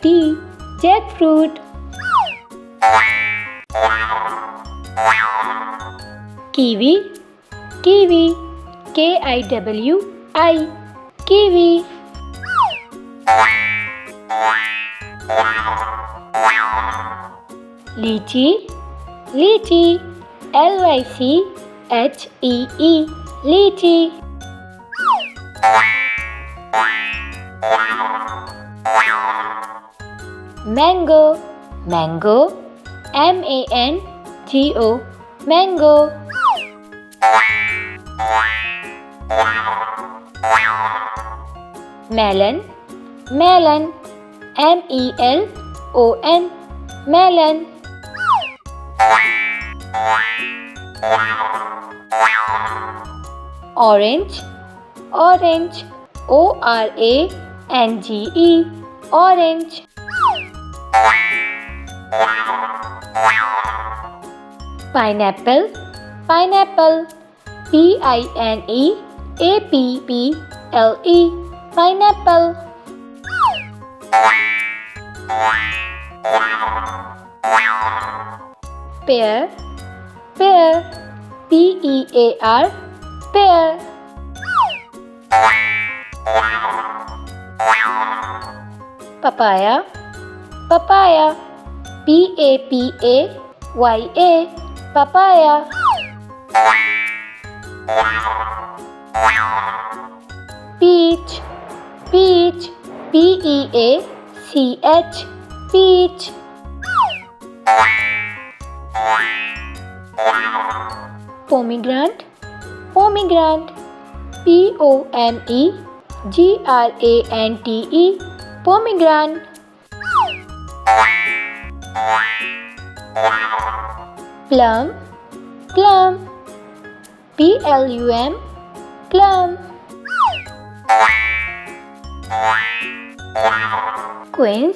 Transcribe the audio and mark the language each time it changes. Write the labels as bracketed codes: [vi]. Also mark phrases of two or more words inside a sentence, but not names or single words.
[en] Jackfruit. Kiwi. Kiwi. K-I-W-I. Kiwi. Lychee. Lychee. L-Y-C-H-E-E. Lychee. Mango. Mango. M-A-N-G-O. Mango. Melon. Melon. M-E-L-O-N. Melon. Orange. Orange. O-R-A-N-G-E. Orange. Pineapple. Pineapple. P-I-N-E-A-P-P-L-E. Pineapple. Pear. Pear. P-E-A-R. Pear. Papaya. Papaya. P-A-P-A-Y-A. Papaya. Peach. Peach. P-E-A-C-H. Peach. Pomegranate. Pomegranate. P-O-M-E-G-R-A-N-T-E. Pomegranate. Plum. Plum. P-L-U-M. Plum. Quince.